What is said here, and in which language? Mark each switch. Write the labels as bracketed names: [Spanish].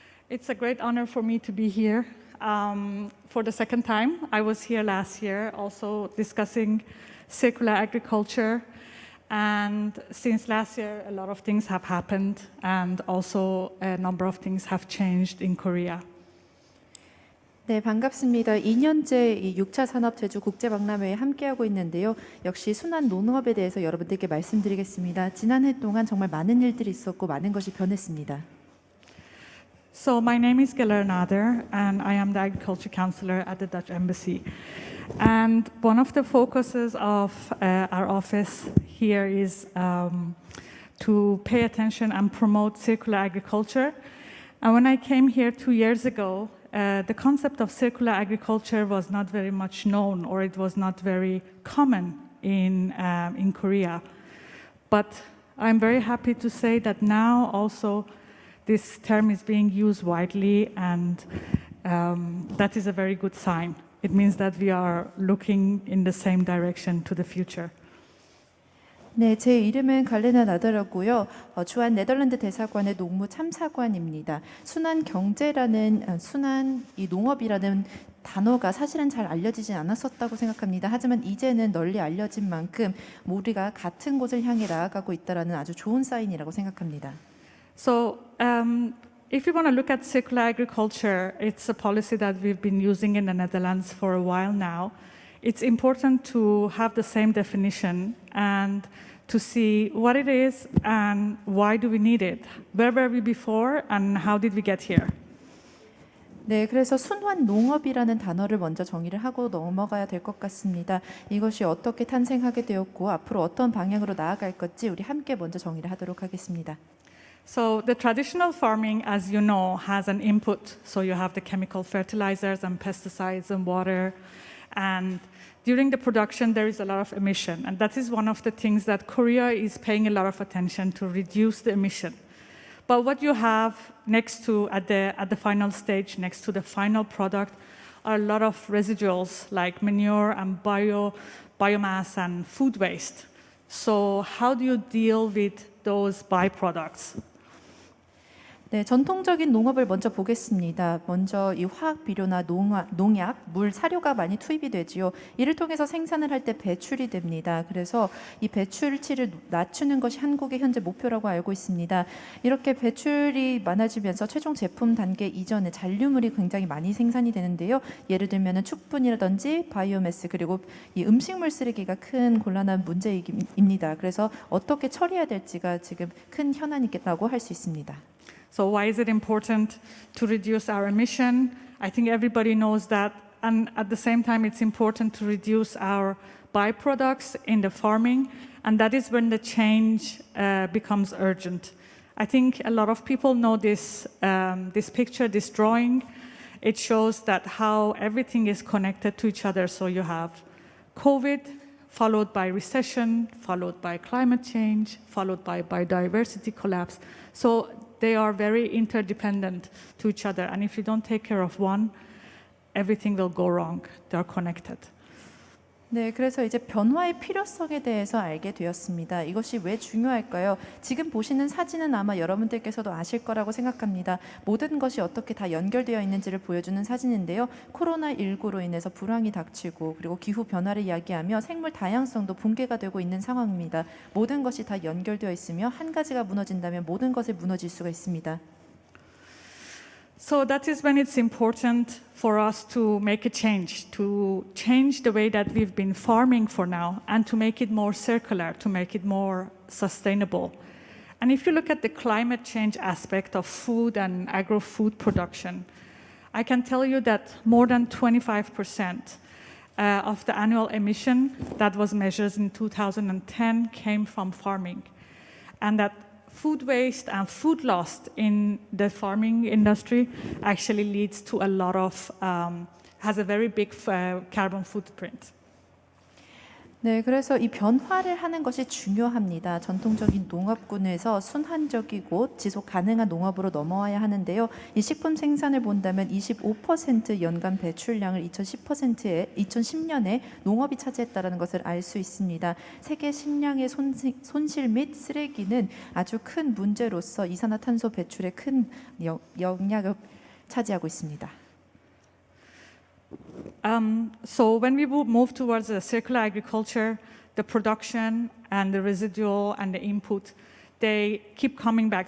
[English] It's a great honor for me to be here for the second time. I was here last year also discussing circular agriculture. And since last year, a lot of things have happened and also a number of things have changed in Korea. [Korean] 네, 반갑습니다. 2년째 이 6차 산업 제주 국제 박람회에 함께하고 있는데요. 역시 순환 농업에 대해서 여러분들께 말씀드리겠습니다. 지난해 동안 정말 많은 일들이 있었고 많은 것이 변했습니다. [English] So my name is Geller Nader and I am the Agriculture Counselor at the Dutch Embassy. And one of the focuses of our office here is to pay attention and promote circular agriculture. And when I came here 2 years ago, the concept of circular agriculture was not very much known, or it was not very common in Korea. But I'm very happy to say that now also this term is being used widely, and that is a very good sign. It means that we are looking in the same direction to the future. [Korean] 네, 제 이름은 갈레나 나더라고요. 주한 네덜란드 대사관의 농무 참사관입니다. 순환 경제라는 순환 이 농업이라는 단어가 사실은 잘 알려지지 않았었다고 생각합니다. 하지만 이제는 널리 알려진 만큼 우리가 같은 곳을 향해 나아가고 있다라는 아주 좋은 사인이라고 생각합니다. [English] So if you want to look at circular agriculture, it's a policy that we've been using in the Netherlands for a while now. It's important to have the same definition and to see what it is and why do we need it. Where were we before and how did we get here? [Korean] 네, 그래서 순환 농업이라는 단어를 먼저 정의를 하고 넘어가야 될 것 같습니다. 이것이 어떻게 탄생하게 되었고 앞으로 어떤 방향으로 나아갈 건지 우리 함께 먼저 정의를 하도록 하겠습니다. [English] So the traditional farming, as you know, has an input. So you have the chemical fertilizers and pesticides and water. And during the production, there is a lot of emission. And that is one of the things that Korea is paying a lot of attention to reduce the emission. But what you have next to, at the final stage, next to the final product, are a lot of residuals like manure and biomass and food waste. So how do you deal with those byproducts? [Korean] 네, 전통적인 농업을 먼저 보겠습니다. 먼저 이 화학 비료나 농약, 물, 사료가 많이 투입이 되지요. 이를 통해서 생산을 할 때 배출이 됩니다. 그래서 이 배출치를 낮추는 것이 한국의 현재 목표라고 알고 있습니다. 이렇게 배출이 많아지면서 최종 제품 단계 이전에 잔류물이 굉장히 많이 생산이 되는데요. 예를 들면 축분이라든지 바이오매스 그리고 이 음식물 쓰레기가 큰 곤란한 문제입니다. 그래서 어떻게 처리해야 될지가 지금 큰 현안이라고 할 수 있습니다. [English] So why is it important to reduce our emission? I think everybody knows that. And at the same time, it's important to reduce our byproducts in the farming. And that is when the change becomes urgent. I think a lot of people know this picture, this drawing. It shows that how everything is connected to each other. So you have COVID, followed by recession, followed by climate change, followed by biodiversity collapse. So they are very interdependent to each other. And if you don't take care of one, everything will go wrong. They are connected. [Korean] 네, 그래서 이제 변화의 필요성에 대해서 알게 되었습니다. 이것이 왜 중요할까요? 지금 보시는 사진은 아마 여러분들께서도 아실 거라고 생각합니다. 모든 것이 어떻게 다 연결되어 있는지를 보여주는 사진인데요. 코로나19로 인해서 불황이 닥치고 그리고 기후 변화를 이야기하며 생물 다양성도 붕괴가 되고 있는 상황입니다. 모든 것이 다 연결되어 있으며 한 가지가 무너진다면 모든 것이 무너질 수가 있습니다. [English] So that is when it's important for us to make a change the way that we've been farming for now, and to make it more circular, to make it more sustainable. And if you look at the climate change aspect of food and agro-food production, I can tell you that more than 25% of the annual emission that was measured in 2010 came from farming. And that food waste and food loss in the farming industry actually leads to a lot of, has a very big carbon footprint. [Korean] 네, 그래서 이 변화를 하는 것이 중요합니다. 전통적인 농업군에서 순환적이고 지속 가능한 농업으로 넘어와야 하는데요. 이 식품 생산을 본다면 25% 연간 배출량을 2010년에 농업이 차지했다는 것을 알 수 있습니다. 세계 식량의 손실 및 쓰레기는 아주 큰 문제로서 이산화탄소 배출에 큰 영향을 차지하고 있습니다. [English] So when we move towards a circular agriculture, the production and the residual and the input, they keep coming back.